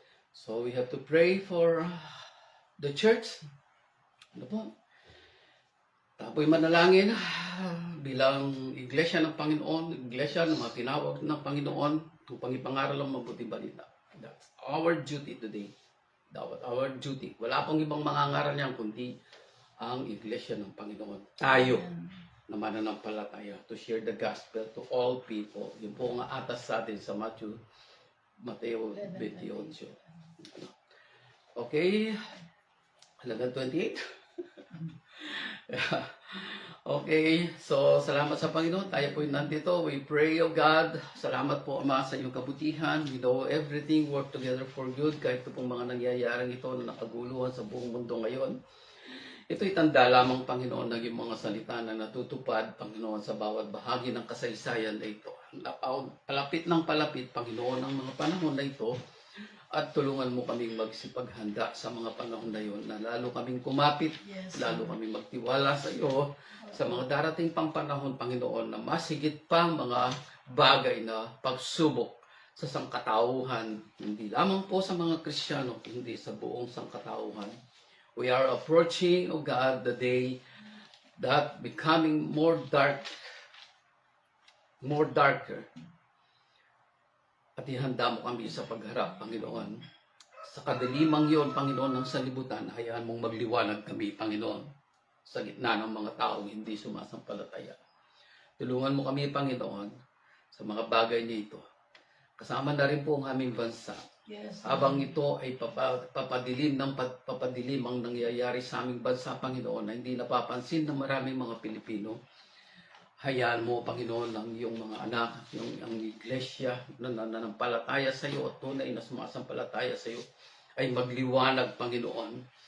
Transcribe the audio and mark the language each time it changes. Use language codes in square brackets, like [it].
[en] So we have to pray for the church. [tl] Tapoy manalangin bilang iglesia ng Panginoon, iglesia ng mga tinawag ng Panginoon, kung pangipangaral ang mabuting balita. [en] That's our duty today. Our duty. [tl] Wala pong ibang mangangaral niyan kundi ang iglesia ng Panginoon. Tayo na mananampalataya [en] to share the gospel to all people. [tl] Yun po nga atas sa atin sa Mateo 28. Okay. Halagang 28. Okay, so salamat sa Panginoon. Tayo po nandito. [en] We pray, O God. [tl] Salamat po, Ama, sa iyong kabutihan. [en] We know everything work together for good. [tl] Kahit ito pong mga nangyayaring ito na nakaguluhan sa buong mundo ngayon. Ito'y tanda lamang, Panginoon, ng iyong mga salita na natutupad, Panginoon, sa bawat bahagi ng kasaysayan na ito. Palapit ng palapit, Panginoon, ang mga panahon na ito. At tulungan mo kaming magsipaghanda sa mga panahon na yun, na lalo kaming kumapit, lalo kaming magtiwala sa iyo, sa mga darating pang panahon, Panginoon, na masigit pang mga bagay na pagsubok sa sangkatauhan, hindi lamang po sa mga Kristiyano, hindi sa buong sangkatauhan. [en] We are approaching, O God, the day that becoming more darker, [tl] at ihanda mo kami sa pagharap, [en] Panginoon. [tl] Sa kadilimang yon, Panginoon, ng sanlibutan, hayaan mong magliwanag kami, Panginoon, sa gitna ng mga taong hindi sumasampalataya. Tulungan mo kami, Panginoon, sa mga bagay nito. Kasama na rin po ang aming bansa. [en] Yes. [tl] Habang ito ay papadilim ang nangyayari sa aming bansa, Panginoon, na hindi napapansin ng maraming mga Pilipino, hayaan mo, Panginoon, ang iyong mga anak, ang iglesia na nananampalataya sa iyo at tunay na sumasampalataya sa iyo ay magliwanag, Panginoon.